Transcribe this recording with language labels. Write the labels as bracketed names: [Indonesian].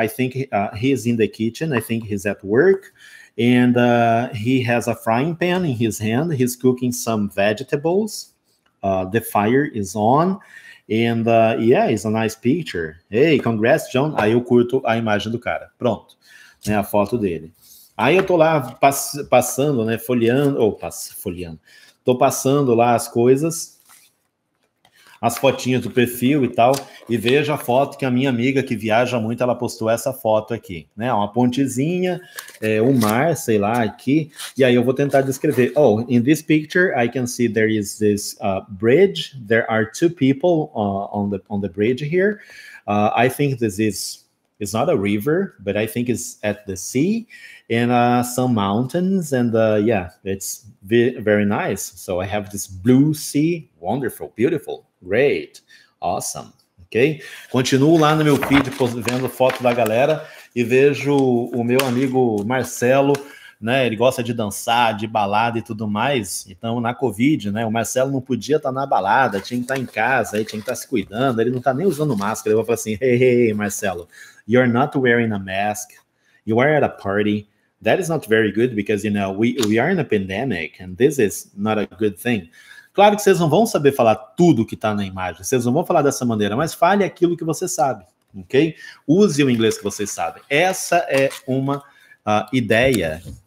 [English] I think he's in the kitchen. I think he's at work. And he has a frying pan in his hand. He's cooking some vegetables. The fire is on. And yeah, it's a nice picture. Hey, congrats, John. [Portuguese] Aí eu curto a imagem do cara. Pronto. Né, a foto dele. Aí eu tô lá passando, né, folheando. Tô passando lá as coisas, as fotinhas do perfil e tal, e vejo a foto que a minha amiga que viaja muito, ela postou essa foto aqui, né, uma pontezinha, um mar, sei lá, aqui, e aí eu vou tentar descrever. [English] Oh, in this picture, I can see there is this bridge, there are two people on the bridge here. I think this is, it's not a river, but I think it's at the sea, and some mountains, and yeah, it's very nice. So I have this blue sea, wonderful, beautiful, great, awesome, ok? [Portuguese] Continuo lá no meu feed vendo foto da galera e vejo o meu amigo Marcelo, né? Ele gosta de dançar, de balada e tudo mais. Então, na Covid, né? O Marcelo não podia estar na balada, tinha que estar em casa, aí tinha que estar se cuidando. Ele não está nem usando máscara. Eu vou falar assim, [English] hey, Marcelo, you're not wearing a mask. You are at a party. That is not very good because, you know, we are in a pandemic and this is not a good thing. [Portuguese] Claro que vocês não vão saber falar tudo que está na imagem, vocês não vão falar dessa maneira, mas fale aquilo que você sabe, ok? Use o inglês que vocês sabem. Essa é uma ideia